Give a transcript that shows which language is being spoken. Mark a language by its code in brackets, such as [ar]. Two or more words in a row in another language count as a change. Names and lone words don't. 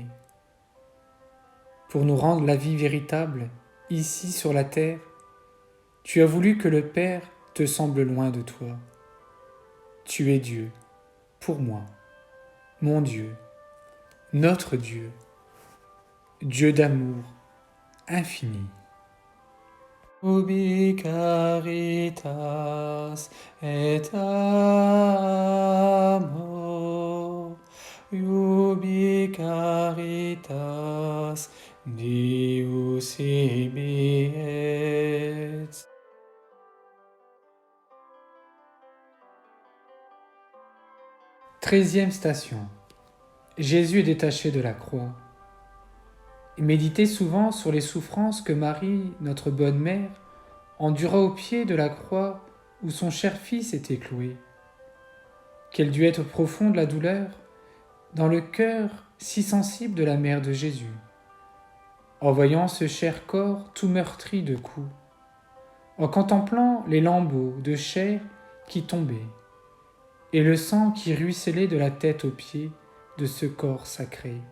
[fr] Pour nous rendre la vie véritable, ici sur la terre, tu as voulu que le Père te semble loin de toi. Tu es Dieu, pour moi, mon Dieu, notre Dieu, Dieu d'amour infini. [la] Ubi caritas et amor, ubi caritas Deus ibi et. [fr] 13e station. Jésus est détaché de la croix. Méditez souvent sur les souffrances que Marie, notre bonne mère, endura au pied de la croix où son cher fils était cloué. Quelle dut être profonde la douleur dans le cœur si sensible de la mère de Jésus, en voyant ce cher corps tout meurtri de coups, en contemplant les lambeaux de chair qui tombaient, et le sang qui ruisselait de la tête aux pieds de ce corps sacré.